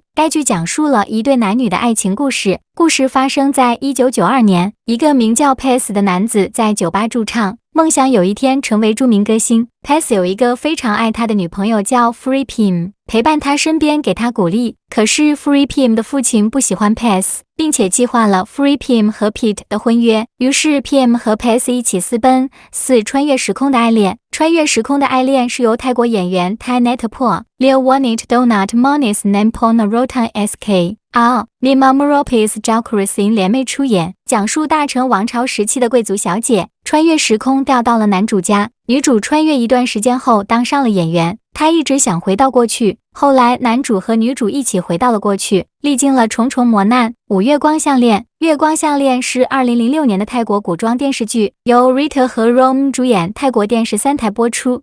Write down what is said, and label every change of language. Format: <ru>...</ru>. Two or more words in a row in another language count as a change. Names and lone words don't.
<zh>该剧讲述了一对男女的爱情故事，故事发生在1992年，一个名叫 Pace 的男子在酒吧驻唱，梦想有一天成为著名歌星。Pace 有一个非常爱他的女朋友叫 Free Pim， 陪伴他身边，给他鼓励。可是 Free Pim 的父亲不喜欢 Pace， 并且计划了 Free Pim 和 Pete 的婚约，于是 Pim 和 Pace 一起私奔。穿越时空的爱恋。穿越时空的爱恋是由泰国演员 Thai、Netpo、Leo Wanit Donat Monis Nampona Rotan SK、Lima Moropis Jalkurising 联袂出演，讲述大成王朝时期的贵族小姐穿越时空调到了男主家。女主穿越一段时间后当上了演员，她一直想回到过去。后来男主和女主一起回到了过去，历经了重重磨难。月光项链。月光项链是2006年的泰国古装电视剧，由 Rita 和 Rom 主演，泰国电视3台播出。</zh>